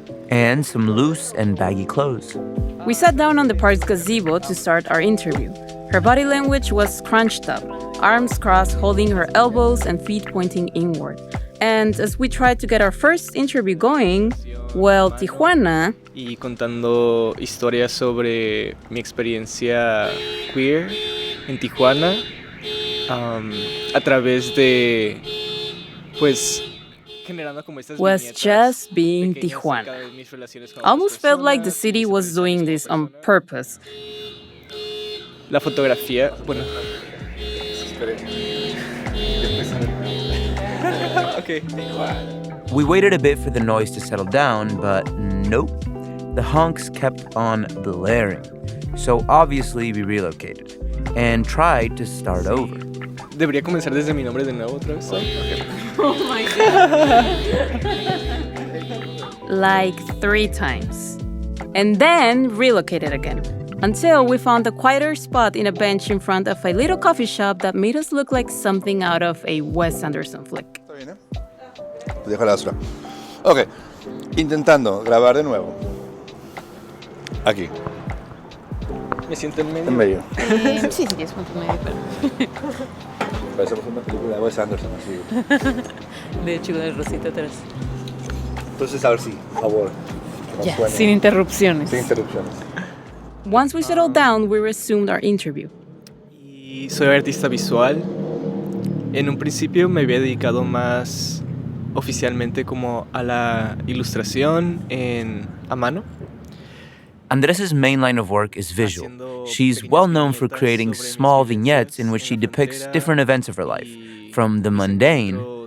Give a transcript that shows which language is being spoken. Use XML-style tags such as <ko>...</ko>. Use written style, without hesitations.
<en>And some loose and baggy clothes. We sat down on the park's gazebo to start our interview. Her body language was scrunched up, arms crossed, holding her elbows and feet pointing inward. And as we tried to get our first interview going, well, Tijuana...</en> <es>Y contando historias sobre mi experiencia queer en Tijuana, a través de, pues,</es> <en>was just being Tijuana. Almost felt like the city was doing this on purpose.</en> <es>La fotografía, bueno.</es> <en>Okay. We waited a bit for the noise to settle down, but nope. The honks kept on blaring. So obviously we relocated and tried to start over.</en> <es>Debería comenzar desde mi nombre de nuevo otra vez.</es> <en>Okay. Oh my god. Like 3 times. And then relocated again. Until we found a quieter spot in a bench in front of a little coffee shop that made us look like something out of a Wes Anderson flick.</en> <es>¿Está bien, Te dejo la basura. Ok, intentando grabar de nuevo. Aquí, Me siento en medio. en medio. Sí, sí, es punto medio, pero... Parecemos una película de Wes Anderson, así. De hecho, con el rosito atrás. Entonces, a ver si, por favor, que nos Ya, suene. sin interrupciones. Sin interrupciones.</es> <en>Once we settled down, we resumed our interview.</en> <es>Y soy artista visual. En un principio me había dedicado más oficialmente como a la ilustración a mano.</es> <en>Andres' main line of work is visual. She's well known for creating small vignettes in which she depicts different events of her life, from the mundane</en>